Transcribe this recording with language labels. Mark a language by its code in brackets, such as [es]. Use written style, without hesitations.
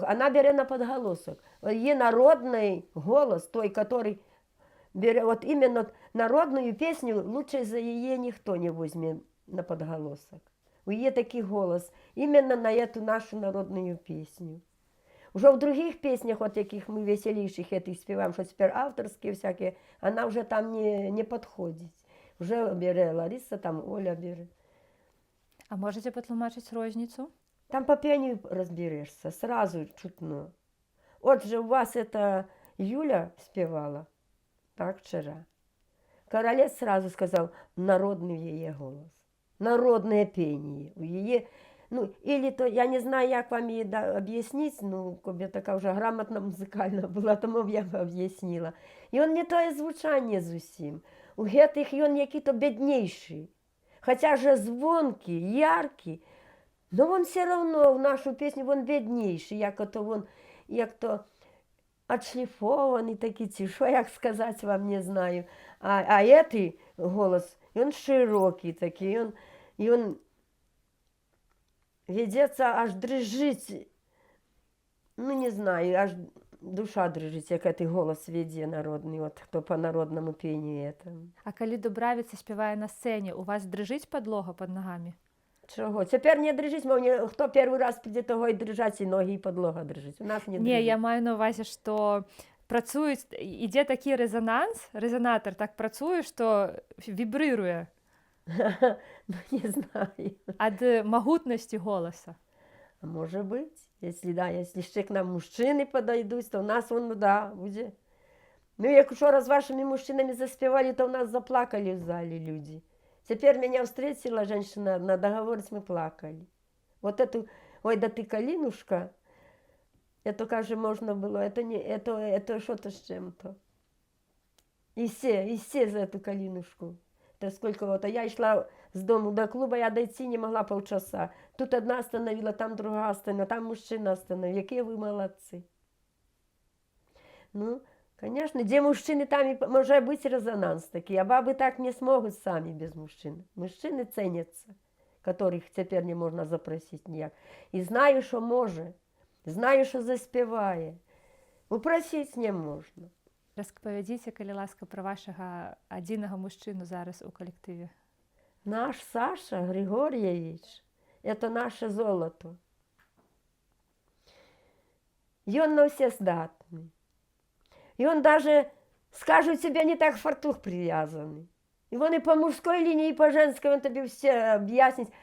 [ru] Она берет на подголосок. Ее народный голос, той, который берет, вот именно народную песню, лучше за ее никто не возьмет на подголосок. У нее такой голос, именно на эту нашу народную песню. Уже в других песнях, вот яких мы веселейших этих спеваем, что теперь авторские всякие, она уже там не подходит. Уже берет Лариса, там Оля берет. [be] А можете патлумачыць розніцу? [ru] Там по пению разберешься, сразу чутно. Вот же у вас это Юля спевала так вчера. Королец сразу сказал, народный в ее голос. Народное пение. У ее, ну, или то, я не знаю, [uk] як вам її об'яснити, ну, коли я така вже грамотна музикальна була, тому я б об'яснила. І он не то звучання зовсім. [be] У гэтых ён які-то беднейший. [ru] Хотя же звонкий, яркий, но он все равно в нашу песню он беднейший, як то отшлифованный такий, ці, що як сказати вам не знаю. А этой голос, он широкий такий, он ведется, аж дрожить, ну не знаю, аж душа дрожить, як этой голос веде народный, от хто по народному пению это. [be] А калі Дубравіца спявае на сцэне, у вас дрыжыць падлога пад нагамі? [uk] Чого? Тепер не дрижить, мов, хто перший раз піде, того і дрижать, і ноги, і подлога дрижить. У нас не дрижить. [be] Не, я маю на увазі, што працуюць, ідзе такі рэзананс, рэзанатар так працуе, што вібрыруе [ru] Ну, не знаю. [be] ад магутнасці голаса. [ru] А может быть, если, да, если ще к нам мужчины подойдут, то у нас он, да, будет. [uk] Ну, як вчора з вашими мужчинами заспевали, то у нас заплакали в зале люди. [ru] Теперь меня встретила женщина, на договорец мы плакали. Вот эту, ой, да ты калинушка, это, каже, можно было, это, не, это что-то с чем-то. И все за эту калинушку. Это сколько вот, а я шла с дому до клуба, я дойти не могла полчаса. Тут одна остановила, там другая остановила, там мужчина остановил. Какие вы молодцы. Ну, конечно, где мужчины, там и может быть резонанс такий, а бабы так не смогут сами без мужчин. Мужчины ценятся, которых теперь не можна запросить ніяк. [uk] І знаю, що може, знаю, що заспіває. [ru] Упросить не можна. [be] Распавядзіце, калі ласка, пра вашага адзінага мужчыну зараз у калектыве. [ru] Наш Саша Григорьевич, это наше золото. [be] Ён на все здатный. [ru] И он даже, скажут тебе, не так фартух привязанный. И он и по мужской линии, и по женской, он тебе все объяснит.